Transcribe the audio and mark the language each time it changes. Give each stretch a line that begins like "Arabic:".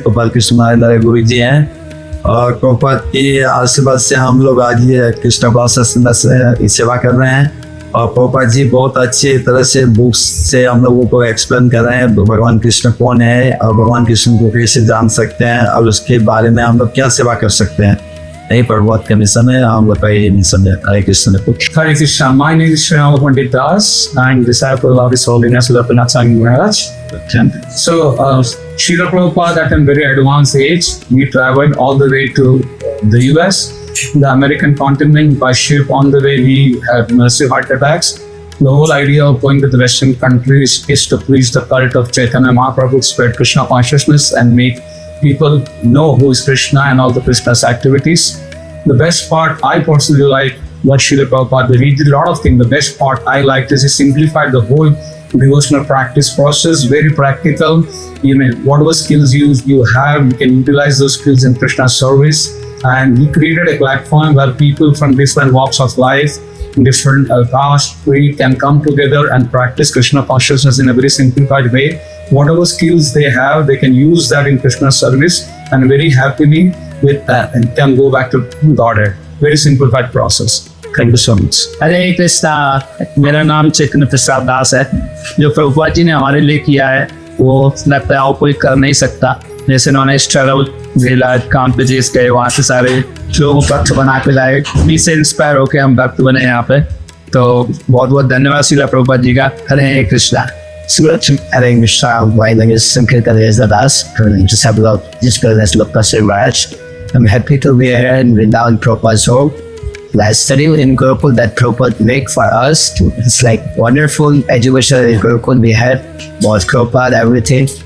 Hindi: गोपाल कृष्ण महाराज हमारे गुरु जी हैं और प्रभुपाद के आशीर्वाद से हम लोग आज ये कृष्ण कॉन्शियसनेस की सेवा कर रहे हैं। और प्रभुपाद जी बहुत अच्छी तरह से बुक्स से हम लोगों को एक्सप्लेन कर रहे हैं भगवान कृष्ण कौन है और भगवान कृष्ण को कैसे जान सकते हैं और उसके बारे में हम लोग क्या सेवा कर सकते हैं। नहीं प्रभुपाद का मिशन है, हम लोग का ये मिशन है। हरे Krishna.
English: Hare Krishna, my name is Srinal Pandit Das. I'm disciple of His Holiness Loknath Swami Maharaj. So, Srila Prabhupada at a very advanced age, we traveled all the way to the US, the American continent by ship. On the way, we had massive heart attacks. The whole idea of going to the Western countries is to preach the cult of Chaitanya Mahaprabhu, spread Krishna consciousness, and make people know who is Krishna and all the Krishna's activities. The best part I personally like what Srila Prabhupada did. He did a lot of things. The best part I liked is he simplified the whole devotional practice process, very practical. You know, whatever skills you have, you can utilize those skills in Krishna's service. And he created a platform where people from different walks of life, different caste, creed can come together and practice Krishna consciousness in a very simplified way. Whatever skills they have, they can use that in Krishna's service and very happily with that and can go back to Godhead. Very simplified process. Thank you so much.
Hindi: हरे कृष्णा, मेरा नाम चैतन्य प्रसाद दास है। जो प्रभुपाद जी ने हमारे लिए किया है वो लगता है और कोई कर नहीं सकता। जैसे उन्होंने स्ट्रगल झेला, काम पे जीत गए, वहाँ से सारे लोगों को भक्त बना के लाए। उन्हीं से इंस्पायर होकर हम भक्त बने यहाँ पे। तो बहुत बहुत धन्यवाद श्रीला प्रभुपाद जी का। हरे Krishna.
English: Hare Krishna, my name is Sankirtan Das, disciple of His Holiness Loknath Swami Maharaj. I'm happy to be here in Vrindavan Prabhupada's home. The study in Gurukul that Prabhupada make for us, it's like wonderful education in Gurukul we had, was Prabhupada, everything.